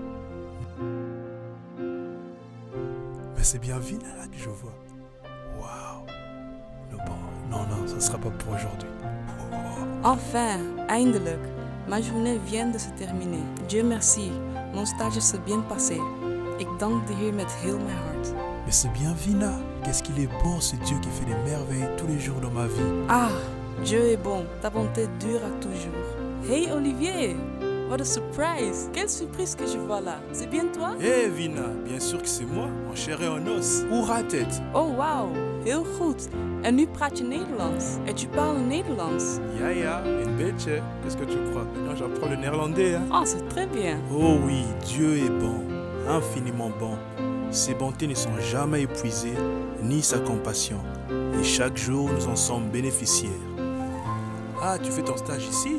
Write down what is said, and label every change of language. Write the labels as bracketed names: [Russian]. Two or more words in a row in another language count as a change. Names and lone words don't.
[French] Mais c'est bien Vina là que je vois. Waouh! Non, ça ne sera pas pour aujourd'hui. Enfin, eindelijk. Ma journée vient de se terminer. Dieu merci, mon stage s'est bien passé. [Dutch] Ik dank de Heer met heel mijn hart. [French] Mais c'est bien Vina. Qu'est-ce qu'il est bon ce Dieu qui fait des merveilles tous les jours dans ma vie. Ah, Dieu est bon, ta bonté dure à toujours. Hey Olivier, [English] what a surprise. [French] Quelle surprise que je vois là. C'est bien toi? Hé Vina, bien sûr que c'est moi, en chair et en os. [Dutch] Hoe gaat het? Oh wauw, heel goed. En nu praat je Nederlands. [French] Et tu parles Nederlands. [Dutch] Ja, een beetje. [French] Qu'est-ce que tu crois? Maintenant j'apprends le néerlandais. Hein? Oh, c'est très bien. Oh oui, Dieu est bon, infiniment bon. Ses bontés ne sont jamais épuisées, ni sa compassion. Et chaque jour, nous en sommes bénéficiaires. Ah, tu fais ton stage ici?